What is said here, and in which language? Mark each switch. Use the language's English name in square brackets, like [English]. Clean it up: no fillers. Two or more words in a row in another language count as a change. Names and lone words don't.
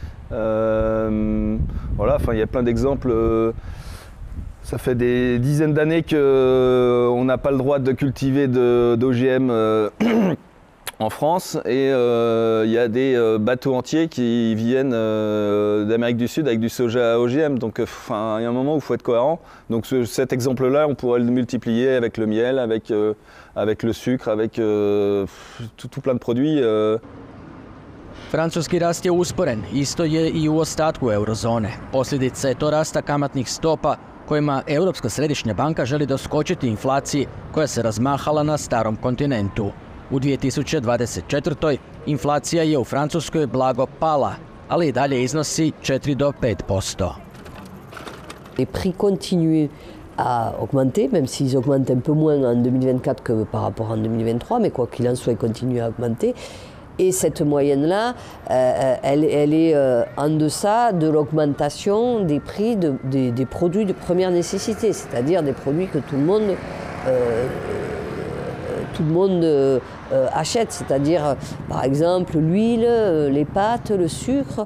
[French] Voilà, il y a plein d'exemples. Ça fait des dizaines d'années qu'on n'a pas le droit de cultiver d'OGM en France et il y a des bateaux entiers qui viennent d'Amérique du Sud avec du soja OGM. Donc il y a un moment où il faut être cohérent. Donc cet exemple-là, on pourrait le multiplier avec le miel, avec le sucre, avec tout plein de produits. [Croatian] Francuski rast je usporen, isto je i u ostatku eurozone. Posljedica je to rasta kamatnih stopa kojima Europska središnja banka želi doskočiti inflaciji koja se razmahala na starom kontinentu. U 2024. inflacija je u Francuskoj blago pala, ali i dalje iznosi 4 do 5%. [French] Les prix continuent à augmenter, même s'ils augmentent un peu moins en 2024 que par rapport en 2023, mais quoi qu'il en soit, ils continuent à augmenter. Et cette moyenne-là, elle est en deçà de l'augmentation des prix des produits de première nécessité, c'est-à-dire des produits que tout le monde achète, c'est-à-dire par exemple l'huile, les pâtes, le sucre.